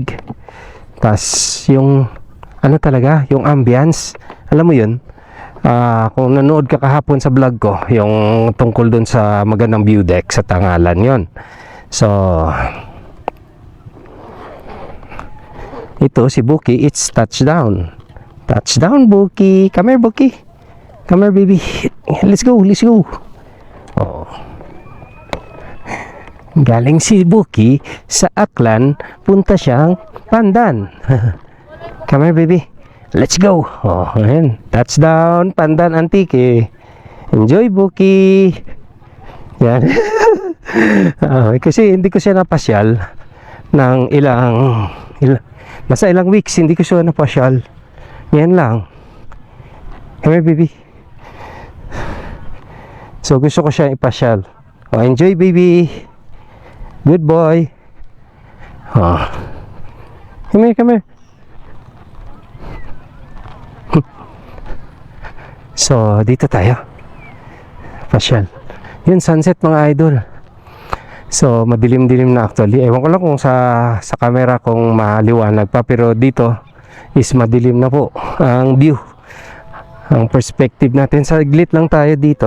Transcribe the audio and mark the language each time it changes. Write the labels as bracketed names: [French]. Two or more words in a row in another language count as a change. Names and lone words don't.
[Filipino] Tas yung ano talaga, yung ambience. Alam mo yun, kung nanood ka kahapon sa vlog ko, yung tungkol dun sa magandang view deck sa Tangalan yon. So, ito si Buki, [English] it's touchdown. Touchdown, Buki. Come here, Buki. Come here, baby. Let's go, let's go. [Filipino] Galing si Buki sa Aklan, punta siyang Pandan. [English] Come here, baby. Let's go. [Filipino] Ayan. [English] Touchdown, Pandan, Antique. Enjoy, Buki. Yan. [Filipino] Kasi hindi ko siya napasyal ng nasa ilang weeks, hindi ko siya napasyal. Yan lang. [English] Come here, baby. [Filipino] So, gusto ko siya ipasyal. [English] Enjoy, baby. Good boy. Come here, come here. So, [Filipino] dito tayo. Pasyal. Yun, sunset mga idol. So, madilim-dilim na actually. Ewan ko lang kung sa camera kung maliwanag pa. Pero dito is madilim na po ang view. Ang perspective natin. Saglit lang tayo dito.